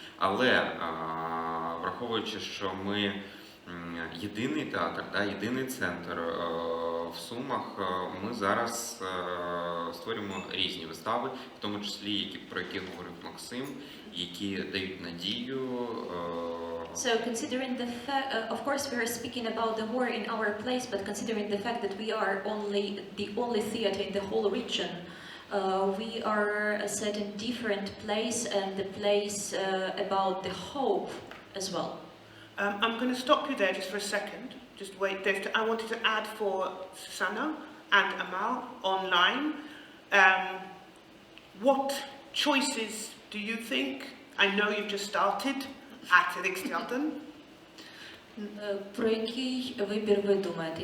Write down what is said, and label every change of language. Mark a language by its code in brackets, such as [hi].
[uk] Але враховуючи, що ми єдиний театр, єдиний центр в Сумах, ми зараз створюємо різні вистави, в тому числі, про які говорив Максим, які дають надію. [en] So considering the fact, of course we are speaking about the war in our place, but considering the fact that we are the only theater in the whole region, we are set in different place and the place about the hope as well. I'm going to stop you there just for a second. Just wait. I wanted to add for Susanna and Amal online. What choices do you think? I know you've just started at Riksteatern. [uk] Про який вибір ви думаєте?